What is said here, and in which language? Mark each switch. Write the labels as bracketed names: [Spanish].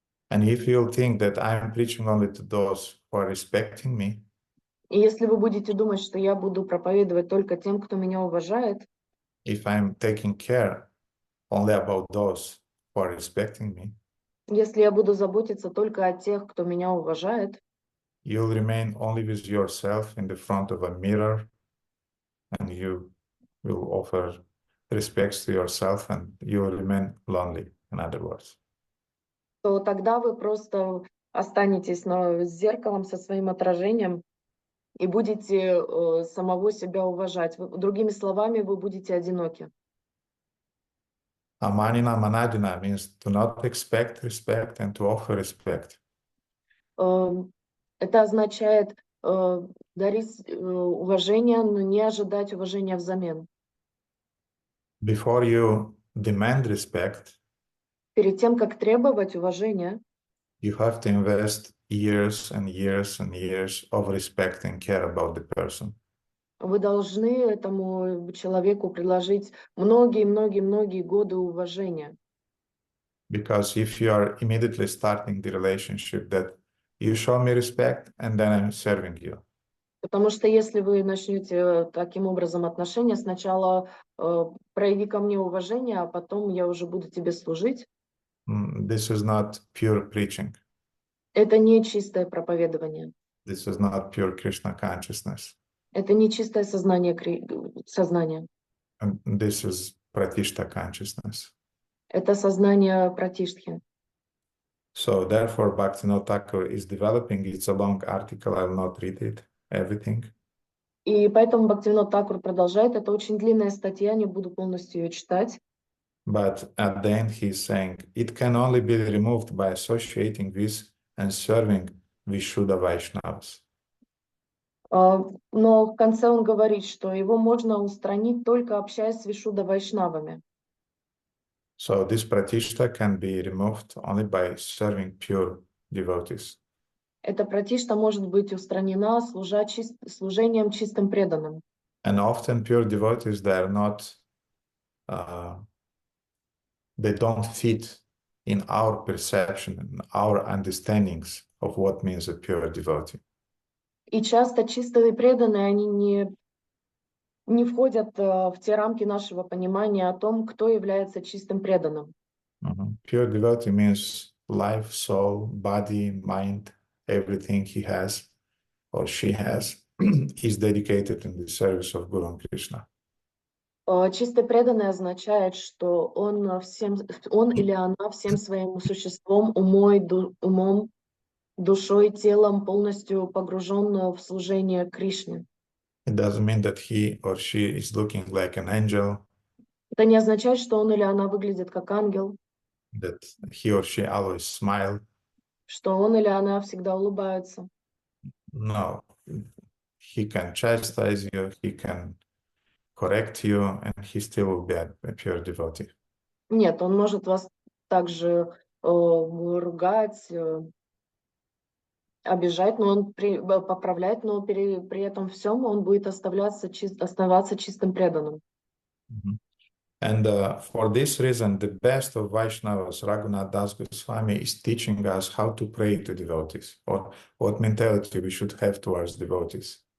[English] And if you think that I'm preaching only to those who are respecting me, [Russian] И если вы будете думать, что я буду проповедовать только тем, кто меня уважает, [English] if I'm taking care only about those who are respecting me, [Russian] если я буду заботиться только о тех, кто меня уважает, [English] you'll remain only with yourself in the front of a mirror and you will offer respects to yourself and you will remain lonely, in other words. [Russian] то тогда вы просто останетесь с зеркалом, со своим отражением и будете самого себя уважать. Другими словами, вы будете одиноки. [English] Amanina manadina means to not expect respect and to offer respect. [Russian] Это означает дарить уважение, но не ожидать уважения взамен. [English] Before you demand respect, [Russian] перед тем, как требовать уважения, [English] you have to invest years and years and years of respect and care about the person. [Russian] вы должны этому человеку предложить многие-многие-многие годы уважения. [English] Because if you are immediately starting the relationship that you show me respect and then I'm serving you, [Russian] Потому что если вы начнете таким образом отношения, сначала прояви ко мне уважение, а потом я уже буду тебе служить, [English] this is not pure preaching. [Russian] это не чистое проповедование. [English] This is not pure Krishna consciousness. [Russian] Это не чистое сознание, сознание. [English] And this is pratishta consciousness. [Russian] Это сознание пратиштхи. [English] So therefore, Bhaktivinoda Thakur is developing. It's a long article. I will not read it, everything. [Russian] И поэтому Бхактивинод Thakур продолжает. Это очень длинная статья, не буду полностью ее читать. [English] But at the end, he's saying it can only be removed by associating with and serving Vishuddha Vaishnavas. [Russian] Но в конце он говорит, что его можно устранить только общаясь с Вишудда Вайшнавами. [English] So this pratishta can be removed only by serving pure devotees. [Russian] Эта пратишта может быть устранена служением чистым преданным. [English] And often pure devotees, they are not, they don't fit in our perception and our understandings of what means a pure devotee. [Russian] И часто чистые преданные, они не входят в те рамки нашего понимания о том, кто является чистым преданным. [English] Pure devotee means life, soul, body, mind, everything he has or she has is dedicated in the service of Guru and Krishna. [Russian] Чистый преданный означает, что он или она всем своим существом, умом, душой, телом полностью погружен в служение Кришне. [English] It doesn't mean that he or she is looking like an angel, [Russian] Это не означает, что он или она выглядит как ангел, [English] that he or she always smile. [Russian] что он или она всегда улыбается. [English] No, he can chastise you, he can correct you, and he still will be a pure devotee. [Russian] Нет, он может вас также ругать, обижать, но он поправлять, но при этом всем он будет оставаться чистым преданным. [English] And for this reason, the best of Vaishnavas, Raghunath Das Goswami, is teaching us how to pray to devotees, or what mentality we should have towards devotees.